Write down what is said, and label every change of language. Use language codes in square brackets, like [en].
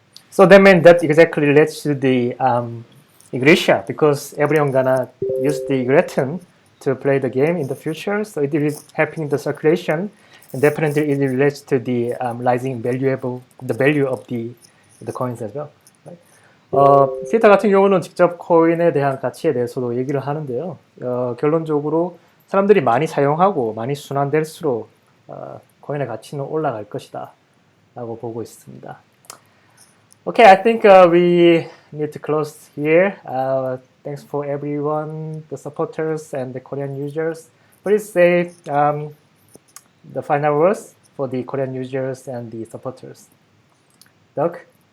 [en] So that means that exactly relates to the Egretia, because everyone gonna use the Egretia to play the game in the future. So it is helping the circulation, and definitely it relates to the rising the value of the coins as well. [ko] 피터 같은 경우는 직접 코인에 대한 가치에 대해서도 얘기를 하는데요. 결론적으로 사람들이 많이 사용하고 많이 순환될수록 코인의 가치는 올라갈 것이다 라고 보고 있습니다. [en] Okay, I think we need to close here. Thanks for everyone, the supporters and the Korean users. Please say the final words for the Korean users and the supporters. Dirk?